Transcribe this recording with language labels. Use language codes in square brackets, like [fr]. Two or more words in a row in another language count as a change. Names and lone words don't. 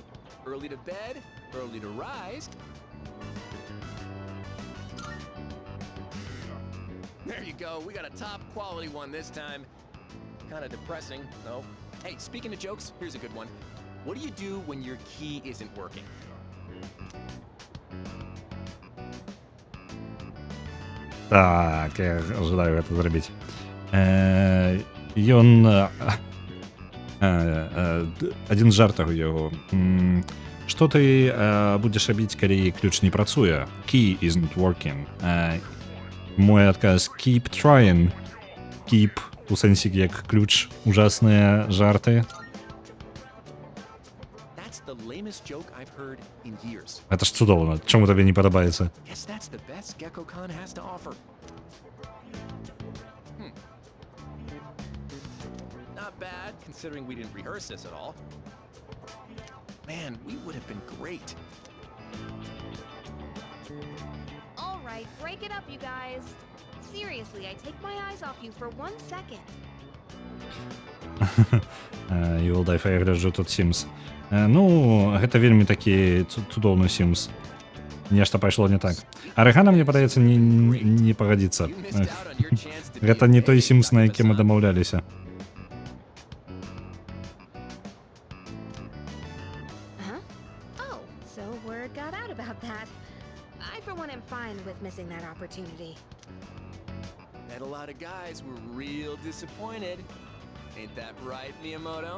[en] Early to bed, early to rise. There you go. We got a top quality one this time. Kind of depressing, though. Hey, speaking of jokes, here's a good one. What do you do when your key isn't working? [be] Так, я [ru] ожидаю это [be] зрабіць. Ён адзін з жартаў яго. Што ты будзеш рабіць, калі ключ не працуе? [en] Key isn't working. [be] Мой адказ [en] keep trying. [be] Keep у сэнсе як ключ, ужасныя жарты. [en] That's the lamest joke I've heard in years. [be] Это ж цудоўна. Чаму табе не падабаецца? [en] Guess that's the best GeckoCon has to offer. Not bad, considering we didn't rehearse this at all. Man, we would have been great. All right, break it up, you guys. Seriously, I take my eyes off you for 1 second. [be] Юлдайф, я гляджу тут Sims. Ну, гэта вельмі такі цудоўны Sims. Нешта пайшло не так. Арыгана, мне падаецца, не пагадзіцца. Гэта не той Sims, на які мы дамаўляліся. [en] Oh, so word got out about that. I, for one, am fine with missing that opportunity. And a lot of guys were real disappointed. Ain't that right, Miyamoto?